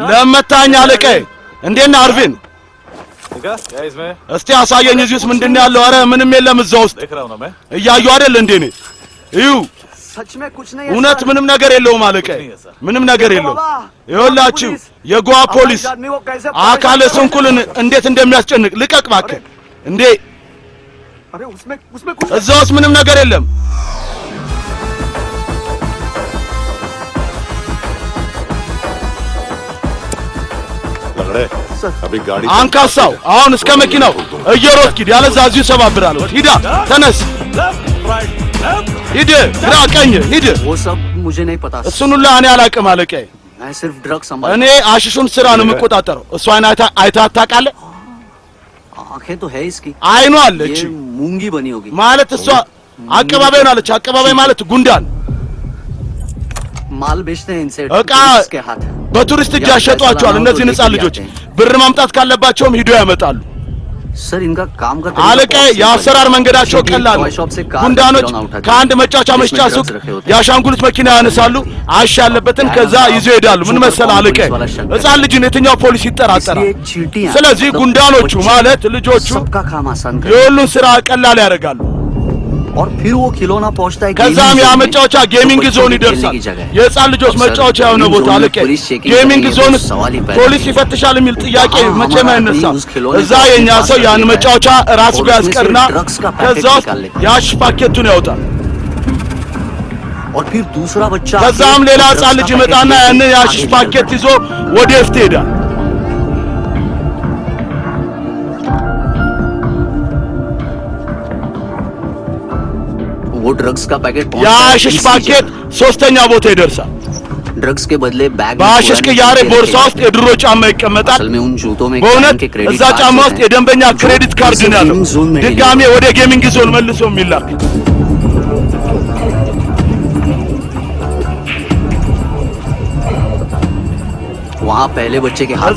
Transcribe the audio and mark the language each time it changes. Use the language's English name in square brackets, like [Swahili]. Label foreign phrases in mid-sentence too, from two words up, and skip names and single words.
[Amharic] ለመታኝ አለቀይ እንዴት ነህ አርቪን [Hindi] देखा क्या है इसमें [Amharic] እስቲ አሳየኝ እዚህ ውስጥ ምንድን ነው ያለው ኧረ ምንም የለም እዛ ውስጥ [Hindi] देख रहा हूं ना मैं [Amharic] እያየሁ አይደል እንዴ እኔ እዩ [Hindi] सच में कुछ नहीं है [Amharic] እውነት ምንም ነገር የለውም አለቀይ ምንም ነገር የለውም ይኸውላችሁ የጓ ፖሊስ አካለ ስንኩልን እንዴት እንደሚያስጨንቅ ልቀቅ እባክህ እንዴ [Hindi] अरे उसमें कुछ [Amharic] እዛ ውስጥ ምንም ነገር የለም [Hindi] लंगड़े अभी गाड़ी [Amharic] አንካሳው አሁን እስከ መኪናው እየሮጥክ ሂድ ያለዛ እዚሁ ሰባብራለሁ ሂዳ ተነስ ሂድ ግራ ቀኝ ሂድ [Hindi] वो सब मुझे नहीं पता [Amharic] እሱን ሁላ እኔ አላቅም አለቀይ [Hindi] मैं सिर्फ ड्रग [Amharic] እኔ አሽሹን ስራ ነው የምቆጣጠረው እሷን አይታ ታውቃለህ [Hindi] आंखें तो है इसकी [Amharic] አይኗ አለች [Hindi] मूंगी बनी होगी [Amharic] ማለት እሷ አቀባባይ ናለች። አቀባባይ ማለት ጉንዳን [Hindi] माल बेचते हैं इनसे [Amharic] እቃ [Hindi] के हाथ [Amharic] በቱሪስት እጅ ያሸጧቸዋል። እነዚህ ሕፃን ልጆች ብር ማምጣት ካለባቸውም ሂዶ ያመጣሉ። [Hindi] सर इनका काम का [Amharic] አለቃ የአሰራር መንገዳቸው ቀላል ነው። ጉንዳኖች ከአንድ መጫወቻ መሸጫ ሱቅ የአሻንጉሊት መኪና ያነሳሉ፣ አሽ ያለበትን ከዛ ይዘው ይሄዳሉ። ምን መሰል አለቃ ሕፃን ልጅን የትኛው ፖሊስ ይጠራጠራል? ስለዚህ ጉንዳኖቹ ማለት ልጆቹ የሁሉን ስራ ቀላል ያደርጋሉ። [Hindi] और फिर वो खिलौना पहुंचता है [Amharic] ከዛም ያ መጫወቻ [English] gaming zone [Amharic] ይደርሳል። የሕፃን ልጆች መጫወቻ የሆነ ቦታ አለቀ። [English] gaming zone [Amharic] ፖሊስ ይፈትሻል የሚል ጥያቄ መቼም አይነሳም። እዛ የኛ ሰው ያን መጫወቻ ራሱ ጋር ያስቀርና ከዛ ውስጥ የአሽ ፓኬቱን ያወጣል። [Hindi] और फिर दूसरा बच्चा [Amharic] ከዛም ሌላ ሕፃን ልጅ ይመጣና ያንን የአሽ ፓኬት ይዞ ወደ ፍት ይሄዳል። [Hindi] वो ड्रग्स का पैकेट [Amharic] የአሽሽ ፓኬት ሶስተኛ ቦታ ይደርሳል። [Hindi] ड्रग्स के बदले बैग [Amharic] በአሽሽ ቅያሬ ቦርሳ ውስጥ የድሮ ጫማ ይቀመጣል። [Hindi] असल में उन जूतों में [Amharic] በእውነት እዛ ጫማ ውስጥ የደንበኛ [English] credit card [Amharic] ነው ያለው። ድጋሜ ወደ [English] gaming zone [Amharic] መልሶ የሚላክ [Hindi] वहाँ पहले बच्चे के हाथ